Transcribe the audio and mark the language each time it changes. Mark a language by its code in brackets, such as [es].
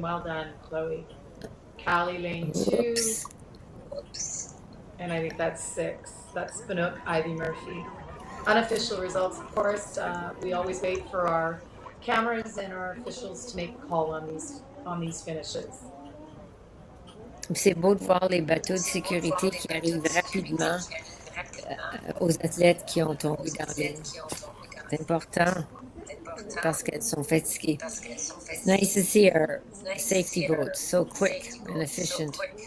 [en] Well done, Chloe. Cali lane 2. And I think that's 6. That's Banook, Ivy Murphy. Unofficial results, of course. We always wait for our cameras and our officials to make a call on these finishes. [fr] C'est beau de voir les bateaux de sécurité qui arrivent rapidement aux athlètes qui ont tombé dans l'eau. C'est important parce qu'elles sont fatiguées. [en] It's nice to see our safety boats so quick and efficient.